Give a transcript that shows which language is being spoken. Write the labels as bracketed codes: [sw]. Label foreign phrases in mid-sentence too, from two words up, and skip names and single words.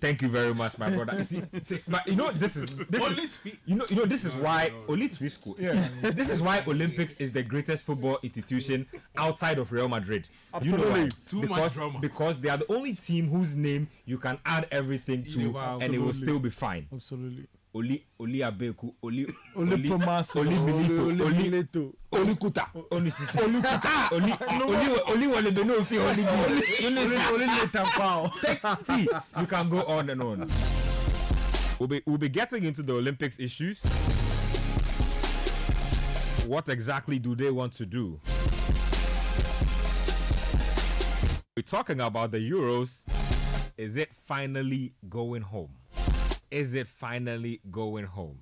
[en] Thank you very much, my brother. See, but you know, this is why Oli Twisco. Yeah. This is why Olympics is the greatest football institution outside of Real Madrid. Absolutely. You know why? Too much drama. Because they are the only team whose name you can add everything to, and it will still be fine. Absolutely. Oli Abeku, Oli Promasi, Oli Milito, Oli Milito, Oli Kuta, Oli Sisi, Oli Kuta, Oli Wale Benofi, Oli Letampao. See, you can go on and on. We'll be getting into the Olympics issues. What exactly do they want to do? We're talking about the Euros. Is it finally going home? Is it finally going home?